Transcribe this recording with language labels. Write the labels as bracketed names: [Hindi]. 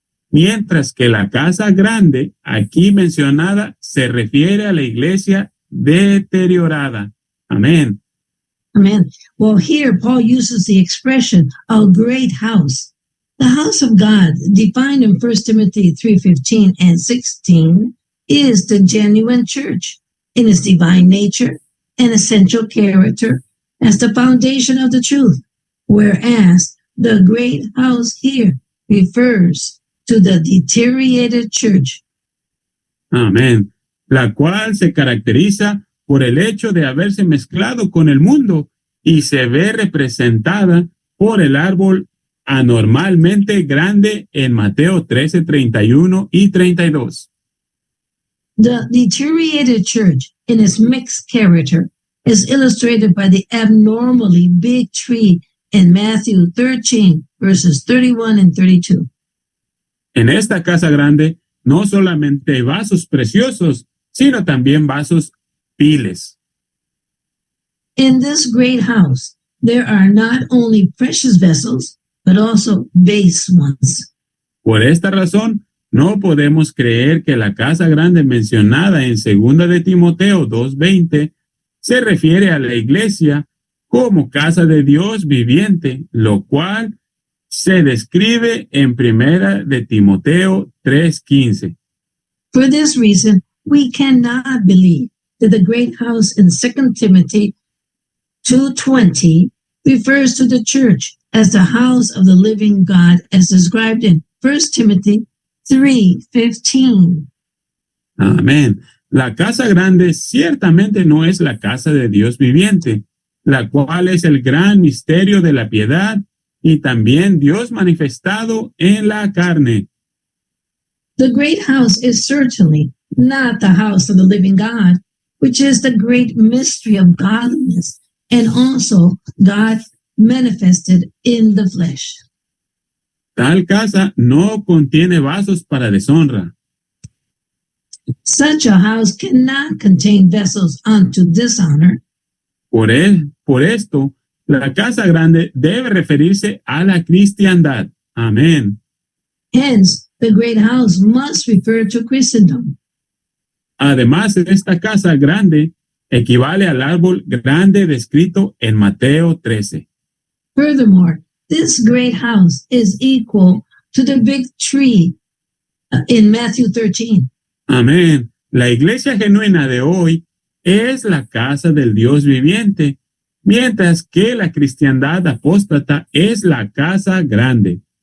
[Spanish] Mientras que la casa grande, aquí mencionada, se refiere a la iglesia deteriorada. Amén. [English] Amen. Well, here Paul uses the expression a great house. The house of God, defined in 1 Timothy 3:15 and 16, is the genuine church in its divine nature and essential character as the foundation of the truth, whereas the great house here refers to the deteriorated church. [Spanish] Amén. La cual se caracteriza por el hecho de haberse mezclado con el mundo y se ve representada por el árbol anormalmente grande en Mateo 13:31 y 32. [English] The deteriorated church in its mixed character is illustrated by the abnormally big tree in Matthew 13, verses 31 and 32. [Spanish] En esta casa grande no solamente hay vasos preciosos, sino también vasos viles. [English] In this great house, there are not only precious vessels, but also base ones. [Spanish] Por esta razón, no podemos creer que la casa grande mencionada en 2 de Timoteo 2:20 se refiere a la iglesia como casa de Dios viviente, lo cual se describe en 1 de Timoteo 3:15. [English] For this reason, we cannot believe that the great house in 2 Timothy 2:20 refers to the church as the house of the living God as described in 1 Timothy 3:15. [Spanish] Amén. La casa grande ciertamente no es la casa de Dios viviente, la cual es el gran misterio de la piedad y también Dios manifestado en la carne. [English] The great house is certainly not the house of the living God, which is the great mystery of godliness and also God manifested in the flesh. [Spanish] Tal casa no contiene vasos para deshonra. [English] Such a house cannot contain vessels unto dishonor. [Spanish] Por esto, la casa grande debe referirse a la cristiandad. Amén. [English] Hence, the great house must refer to Christendom. [Spanish] Además, esta casa grande equivale al árbol grande descrito en Mateo 13. [English] Furthermore, this great house is equal to the big tree in Matthew 13. [Spanish] Amén. La iglesia genuina de hoy es la casa del Dios viviente, mientras que la cristiandad apóstata es la casa grande.